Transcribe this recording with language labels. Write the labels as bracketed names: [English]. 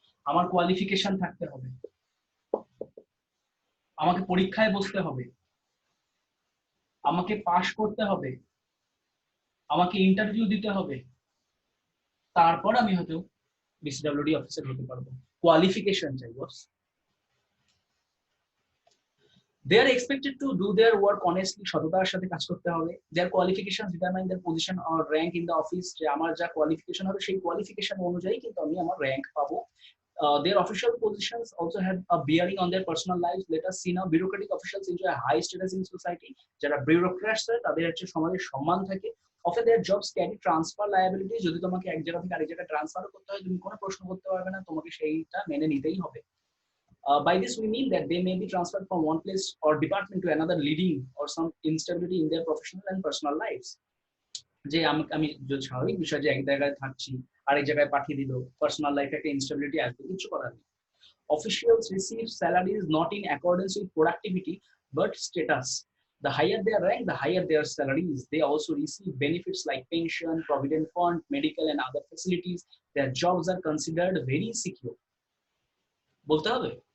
[Bangla] আমার কোয়ালিফিকেশন থাকতে হবে, আমাকে পরীক্ষায় বসতে হবে, আমাকে পাশ করতে হবে, আমাকে ইন্টারভিউ দিতে হবে, তারপর আমি হয়তো ডিসিডব্লিউডি অফিসার হতে পারবো। কোয়ালিফিকেশন চাই বস। [English] They are expected to do their work honestly, [Bangla] সততার সাথে কাজ করতে হবে। [English] Their qualifications determine their position or rank in the office. [Bangla] যে আমার যা কোয়ালিফিকেশন হবে সেই কোয়ালিফিকেশন অনুযায়ী কিন্তু আমি আমার র‍্যাঙ্ক পাবো। [English] Their official positions also have a bearing on their personal lives. Let us see now, bureaucratic officials enjoy a high status in society. [Bangla] যারা bureaucrats তাদের হচ্ছে সমাজে সম্মান থাকে। [English] Often their jobs carry transfer liabilities. [Bangla] যদি তোমাকে এক জায়গা থেকে আরেক জায়গায় ট্রান্সফার করতে হয়, তুমি কোনো প্রশ্ন করতে পারবে না, তোমাকে সেইটা মেনে নিতেই হবে। [English] By this we mean that they may be transferred from one place or department to another, leading or some instability in their professional and personal lives. [Bangla] যে আমি স্বাভাবিক বিষয় যে এক জায়গায় থাকছি আরেক জায়গায় পাঠিয়ে দিল, পার্সোনাল লাইফে একটা ইনস্টেবিলিটি আসবে, কিছু করার নেই। [English] Officials receive salaries not in accordance with productivity but status. The higher their rank, the higher their salaries. They also receive benefits like pension, provident fund, medical and other facilities. Their jobs are considered very secure. [Bangla] বলতে হবে।